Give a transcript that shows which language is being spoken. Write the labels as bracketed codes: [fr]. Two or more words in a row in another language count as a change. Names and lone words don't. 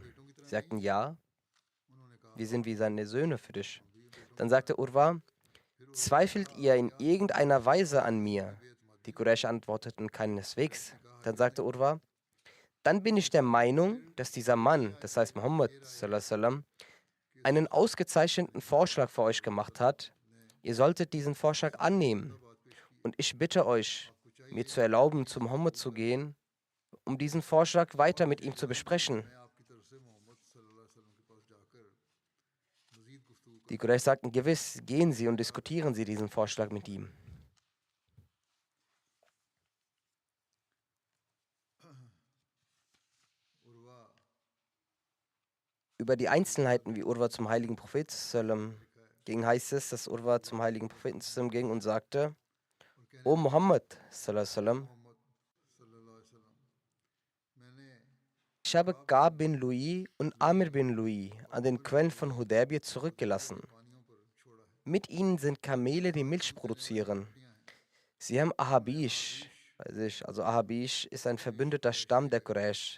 [de] Sie sagten: Ja, wir sind wie seine Söhne für dich. Dann sagte Urwa: Zweifelt ihr in irgendeiner Weise an mir? Die Quraysh antworteten: Keineswegs. Dann sagte Urwa: Dann bin ich der Meinung, dass dieser Mann, das heißt Muhammad, [ar] صلى الله عليه وسلم, [de] einen ausgezeichneten Vorschlag für euch gemacht hat. Ihr solltet diesen Vorschlag annehmen. Und ich bitte euch, mir zu erlauben, zu Muhammad zu gehen, um diesen Vorschlag weiter mit ihm zu besprechen. Die Quraysh sagten: Gewiss, gehen Sie und diskutieren Sie diesen Vorschlag mit ihm. Über die Einzelheiten, wie Urwa zum heiligen Propheten sallam ging, heißt es, dass Urwa zum heiligen Propheten sallam ging und sagte: [ar] يا محمد صلى الله عليه وسلم, [de] ich habe Ka'b bin Lu'i und Amir bin Lu'i an den Quellen von Hudaybiyah zurückgelassen. Mit ihnen sind Kamele, die Milch produzieren. Sie haben Ahabish, also Ahabish ist ein verbündeter Stamm der Quraysh.